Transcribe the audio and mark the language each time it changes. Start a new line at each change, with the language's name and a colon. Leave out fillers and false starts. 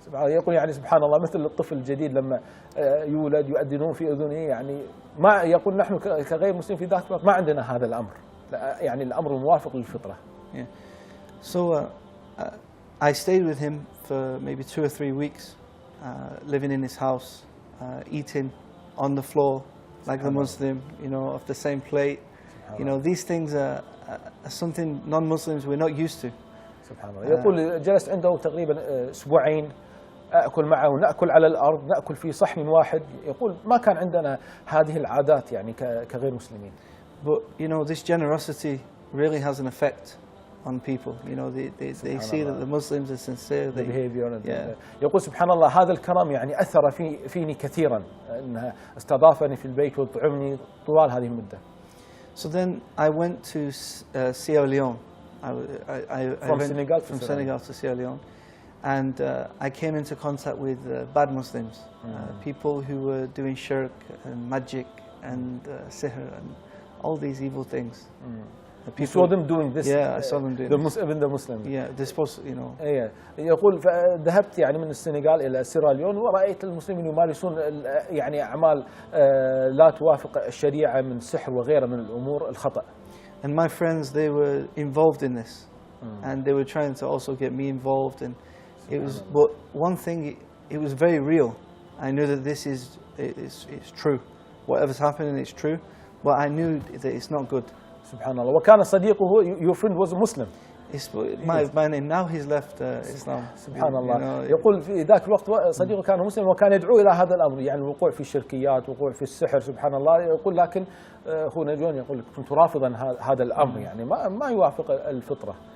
Arabic: يقول يعني سبحان الله مثل الطفل الجديد لما يولد يؤذنون في أذنه، يعني ما يقول نحن كغير مسلم في ذاك الوقت ما عندنا هذا الأمر، يعني الأمر موافق للفطرة.
English: Yeah. So I stayed with him for maybe 2 or 3 weeks, living in his house, eating on the floor like the Muslim, off the same plate. These things are something non-Muslims we're not used to.
Arabic: سبحان الله. يقول جلست عنده تقريبا أسبوعين أكل معه ونأكل على الأرض، نأكل في صحن واحد. يقول ما كان عندنا هذه العادات يعني كغير مسلمين.
English: But this generosity really has an effect on people. They see that the Muslims are sincere. The behavior.
Arabic: يقول سبحان الله هذا الكرم يعني أثر فيني كثيرا، أنها استضافني في البيت وطعمني طوال هذه المدة.
English: So then I went to Sierra Leone. From Senegal to Sierra Leone, and I came into contact with bad Muslims, people who were doing shirk and magic and sihr and all these evil things. You saw them doing this. Yeah, I saw them doing the Muslims. Yeah, they're supposed to, you know.
Arabic: إيه يقول ذهبت يعني من السنغال إلى سيراليون ورأيت المسلمين يمارسون يعني أعمال لا توافق الشريعة من سحر وغيرها من الأمور الخطأ.
English: And my friends, they were involved in this, and they were trying to also get me involved. And it was, but one thing, it was very real. I knew that this is it's true. Whatever's happening, it's true. But I knew that it's not good.
Arabic: سبحان الله. وكان صديقه,
English: your friend was a Muslim. My name now he's left Islam.
Arabic: سبحان الله. يقول في ذاك الوقت صديقه كان مسلم وكان يدعو إلى هذا الأمر, يعني الوقوع في الشركيات, وقوع في السحر. سبحان الله. يقول لكن أخونا جون يقول كنت رافضا هذا الأمر, يعني ما يوافق الفطرة.